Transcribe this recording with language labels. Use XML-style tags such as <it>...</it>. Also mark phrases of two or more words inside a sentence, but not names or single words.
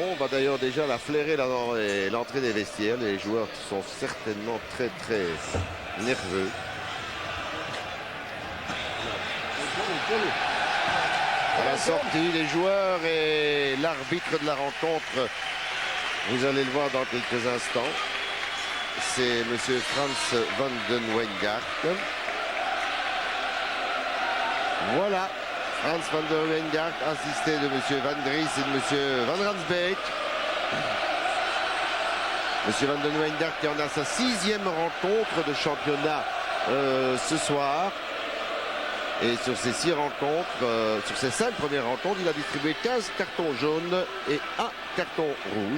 <fr>On va d'ailleurs déjà la flairer là dans l'entrée des vestiaires. Les joueurs sont certainement très nerveux. À la sortie des joueurs et l'arbitre de la rencontre, vous allez le voir dans quelques instants, c'est monsieur Frans van den Wijngaard. Voilà, Frans van den Wijngaard, assisté de monsieur Van Dries et de monsieur Van Ransbeek. Monsieur Van den Wijngaard qui en a sa 6e rencontre de championnat ce soir. Et sur ces 6 rencontres, sur ces 5 premières rencontres, il a distribué 15 cartons jaunes et 1 carton rouge.</fr>